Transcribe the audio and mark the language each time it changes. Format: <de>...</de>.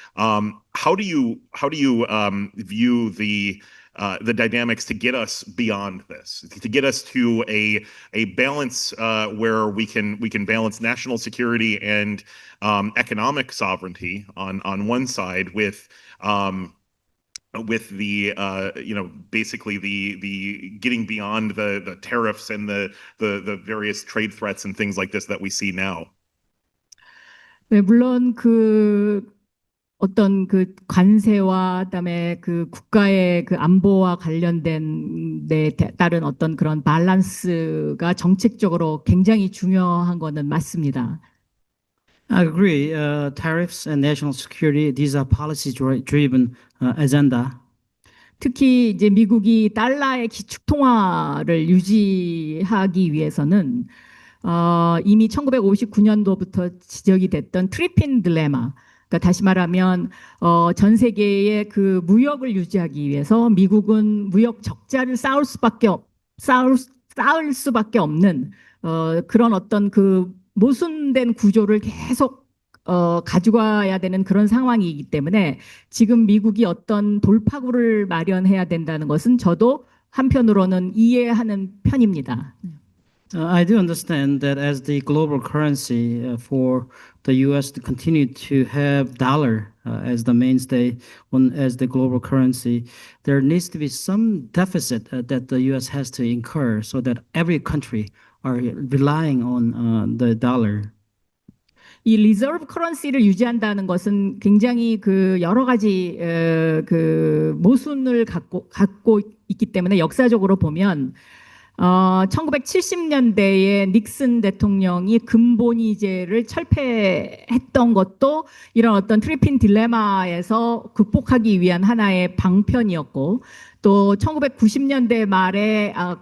<en>How do you view the dynamics to get us beyond this, to get us to a balance where we can balance national security and economic sovereignty on one side with the basically the getting beyond the tariffs and the various trade threats and things like this that we see now.</en> <ko>네, 물론 어떤 그 관세와 그다음에 그 국가의 그 안보와 관련된 데 따른 어떤 그런 밸런스가 정책적으로 굉장히 중요한 거는 맞습니다.</ko> <en>I agree. Tariffs and national security, these are policy-driven agenda.</en> <ko>특히 이제 미국이 달러의 기축 통화를 유지하기 위해서는 이미 1959년도부터 지적이 됐던 트리핀 딜레마, 그러니까 다시 말하면 전 세계의 그 무역을 유지하기 위해서 미국은 무역 적자를 쌓을 수밖에 없는 그런 어떤 그 모순된 구조를 계속 가지고 와야 되는 그런 상황이기 때문에 지금 미국이 어떤 돌파구를 마련해야 된다는 것은 저도 한편으로는 이해하는 편입니다.</ko> <en>I do understand that as the global currency for the U.S. to continue to have dollar as the mainstay as the global currency, there needs to be some deficit that the U.S. has to incur so that every country are relying on the dollar.</en> <ko>이 리저브 커런시를 유지한다는 것은 굉장히 그 여러 가지 그 모순을 갖고 있기 때문에 역사적으로 보면 1970년대에 닉슨 대통령이 근본위제를 철폐했던 것도 이런 어떤 트리핀 딜레마에서 극복하기 위한 하나의 방편이었고, 또 1990년대 말에</ko>